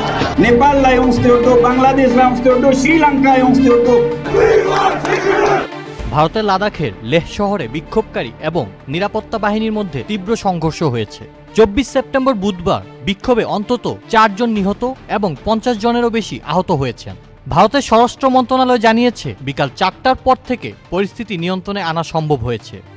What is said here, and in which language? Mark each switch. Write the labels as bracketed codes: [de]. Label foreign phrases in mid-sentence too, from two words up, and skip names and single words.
[ne] नेपाललाई औँस्दै उठ्दो, बांलादेशलाई औँस्दै उठ्दो, श्रीलंकाय औँस्दै उठ्दो। [bn] ভারতের লাদাখের লেহ শহরে বিক্ষোভকারী এবং নিরাপত্তা বাহিনীর মধ্যে তীব্র সংঘর্ষ হয়েছে। 24 সেপ্টেম্বর বুধবার বিক্ষোভে অন্তত 4 জন নিহত এবং 50 জনেরও বেশি আহত হয়েছেন। ভারতের স্বরাষ্ট্র মন্ত্রণালয় জানিয়েছে বিকাল 4টার পর থেকে পরিস্থিতি নিয়ন্ত্রণে আনা সম্ভব হয়েছে।